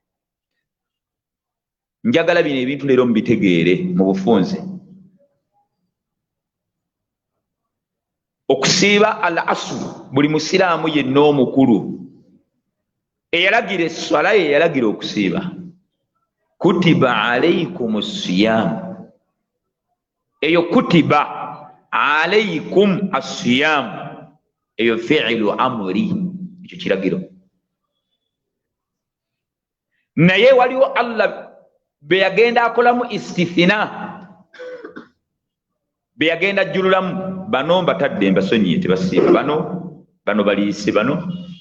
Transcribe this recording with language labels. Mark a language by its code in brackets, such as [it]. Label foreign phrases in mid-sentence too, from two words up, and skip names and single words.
[lg] bino ebintu leero mubitegeere mu bufunze okusiiba [ar] العصر [lg] buli musiraamu yenna omukulu eyalagira esswala ye yalagira okusiiba [ar] كتب عليكم الصيام [lg] eyo [ar] كتب عليكم الصيام [lg] eyo [ar] فعل أمر [lg] ekyo kiragiro naye waliwo Allah be yagenda akolamu istithina be yagenda ajjululamu bano batadde mbasonyiye tebasiiba bano baliise bano.